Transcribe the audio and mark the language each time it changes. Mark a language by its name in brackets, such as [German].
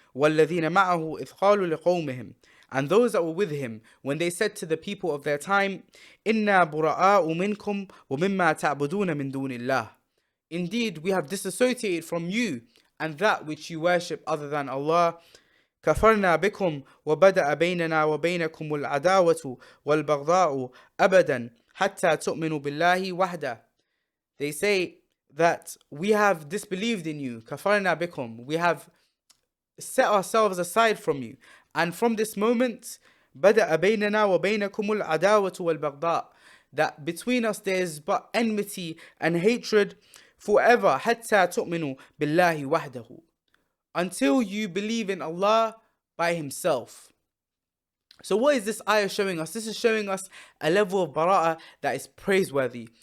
[Arabic] وَالَّذِينَ مَعَهُ إِذْ قَالُوا لِقَوْمِهِمْ. [English] And those that were with him, when they said to the people of their time, [Arabic] إِنَّا بُرَآءُ مِنْكُمْ وَمِمَّا تَعْبُدُونَ مِن دُونِ اللَّهِ. [English] Indeed, we have disassociated from you and that which you worship other than Allah. [Arabic] كفرنا بكم وبدأ بيننا وبينكم العداوة والبغضاء أبدا حتى تؤمنوا بالله وحده. [English] They say that we have disbelieved in you. [Arabic] كفرنا بكم. [English] We have set ourselves aside from you. And from this moment, [Arabic] بدأ بيننا وبينكم العداوة والبغضاء. [English] That between us there is but enmity and hatred forever. [Arabic] حتى تؤمنوا بالله وحده. [English] Until you believe in Allah by Himself. So what is this ayah showing us? This is showing us a level of bara'ah that is praiseworthy.